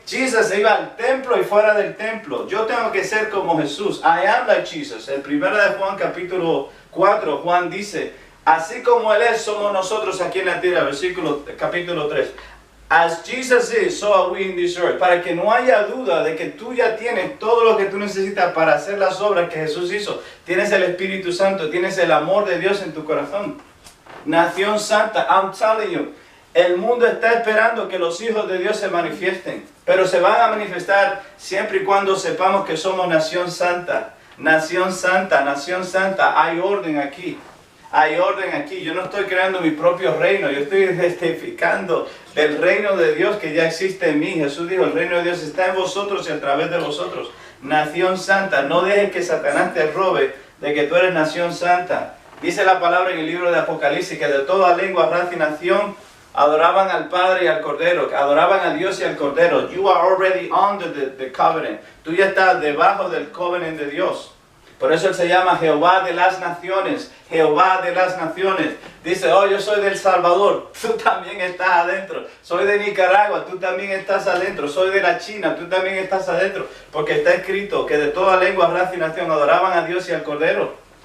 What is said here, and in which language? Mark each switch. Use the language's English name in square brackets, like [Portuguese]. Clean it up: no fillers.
[Spanish] Jesus iba al templo y fuera del templo. Yo tengo que ser como Jesús. [English] I am like Jesus. [Spanish] El 1 de Juan capítulo 4, Juan dice, así como Él es, somos nosotros aquí en la tierra. Capítulo 3. [English] As Jesus is, so are we in this earth. [Spanish] Para que no haya duda de que tú ya tienes todo lo que tú necesitas para hacer las obras que Jesús hizo. Tienes el Espíritu Santo, tienes el amor de Dios en tu corazón. Nación santa, [English] I'm telling you. [Spanish] El mundo está esperando que los hijos de Dios se manifiesten. Pero se van a manifestar siempre y cuando sepamos que somos nación santa. Nación santa, nación santa. Hay orden aquí. Hay orden aquí. Yo no estoy creando mi propio reino. Yo estoy testificando del reino de Dios que ya existe en mí. Jesús dijo, el reino de Dios está en vosotros y a través de vosotros. Nación santa. No dejes que Satanás te robe de que tú eres nación santa. Dice la palabra en el libro de Apocalipsis que de toda lengua, raza y nación adoraban al Padre y al Cordero, adoraban a Dios y al Cordero. [English] You are already under the covenant. [Spanish] Tú ya estás debajo del covenant de Dios. Por eso Él se llama Jehová de las naciones. Jehová de las naciones. Dice, oh, yo soy del Salvador. Tú también estás adentro. Soy de Nicaragua. Tú también estás adentro. Soy de la China. Tú también estás adentro. Porque está escrito que de toda lengua, raza y nación adoraban a Dios y al Cordero.